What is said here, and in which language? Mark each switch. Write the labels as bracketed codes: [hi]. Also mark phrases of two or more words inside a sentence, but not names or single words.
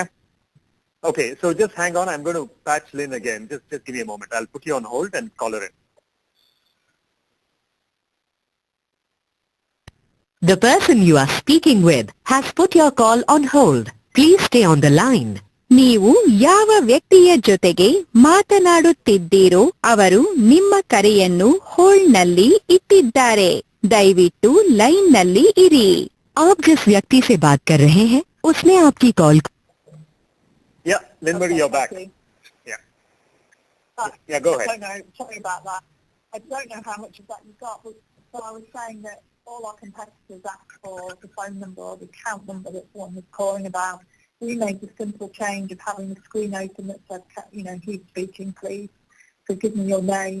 [en] Okay, so just hang on. I'm going to patch Lynn again. Just give me a moment. I'll put you on hold and call her in. The person you are speaking with has put your call on hold. Please stay on the line. [kn] ನೀವು ಯಾವ ವ್ಯಕ್ತಿಯ ಜೊತೆಗೆ ಮಾತನಾಡುತ್ತಿದ್ದೀರೋ ಅವರು ನಿಮ್ಮ ಕರೆಯನ್ನು ಹೋಲ್ಡ್ನಲ್ಲಿ ಇಟ್ಟಿದ್ದಾರೆ. ದಯವಿಟ್ಟು ಲೈನ್ನಲ್ಲಿ ಇರಿ. [hi] आप जिस व्यक्ति से बात कर रहे हैं उसने आपकी कॉल. [en] Yeah, Lynn Marie, you're back. Yeah. Yeah, go ahead. I don't know, sorry about that. I don't know how much of that you got, but so I was saying that all our competitors ask for the phone number or the account number that someone was calling about. we made the simple change of having the screen open that said, who's speaking, please, so give me your name.